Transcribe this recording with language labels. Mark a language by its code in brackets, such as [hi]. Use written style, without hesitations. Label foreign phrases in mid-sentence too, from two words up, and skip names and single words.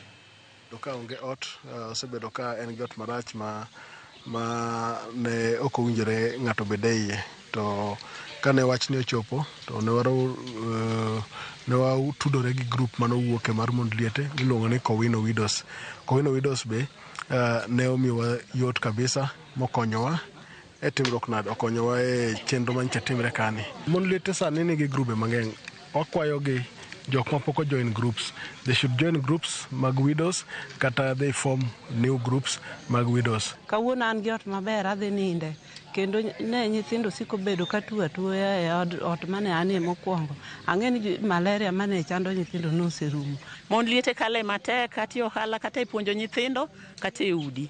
[luo] Doka onge ot osebedo ka en got marach ma ne ok owinjore ng'ato bedie, to kane wachni ochopo to ne watudore gi grup manowuoke mar mond liete miluongo ni Kowino Widows. Kowino Widows be ne omiyowa yot kabisa mokonyowa e timruok nade, okonyowa e chenro manyicha timre kani. Mond liete sani nigi grube mang'eny. Wakwayogi jok ma pok [en] join groups, they should join groups mag widows kata they form new groups mag widows. [luo] Kawuono an gi ot maber adhi ninde kendo ne nyithindo siko bedo ka tuo atuoya e ot mane anie mokwongo. Ang'e ni malaria mane chando nyithindo noserumo. Mond liete kale matek kata ohala kata ipuonjo nyithindo kata e udi.